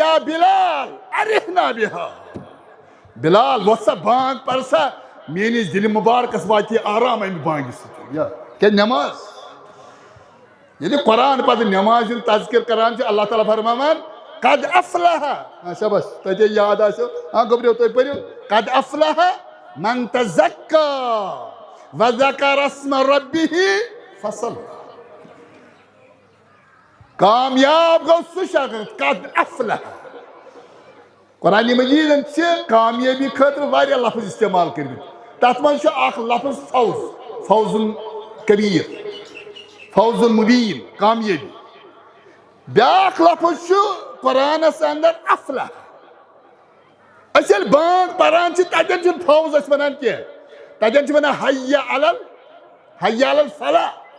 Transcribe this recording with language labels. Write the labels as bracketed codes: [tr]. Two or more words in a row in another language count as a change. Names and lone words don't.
[ar] یا بلال ارحنا بہا [ks] بلال وۄتھ سا بانگ پر سا میٲنِس دِلہِ مُبارکس واتہِ آرام امہِ بانگہِ سۭتۍ کیٛاہ نماز ییٚلہِ قرآن پتہٕ نمازِ ہُنٛد تذکِر کران چھُ اللہ تعالیٰ فرماوان [ar] قد افلح [ks] شاباش تۄہہِ یاد آسیو گوٚبرِو تُہۍ پٔرِو [ar] قد افلح من تزکا وذکر اسم ربہ فصلی [ks] کامیاب گوٚو سُہ شخص [ar] قد افلح [ks] قرآنِ مجیٖدن چھِ کامیٲبی خٲطرٕ واریاہ لفظ استعمال کٔرمٕتۍ تتھ منٛز چھُ اکھ لفظ فوز [ar] فوزُن کبیٖر فوزُن مبیٖن [ks] کامیٲبی بیاکھ لفظ چھُ قرآنس اندر افلح أسۍ ییٚلہِ بانگ پران چھِ تتٮ۪ن چھُنہٕ فوز أسۍ ونان کینٛہہ تتٮ۪ن چھِ ونان [ar] حی علی الفلاح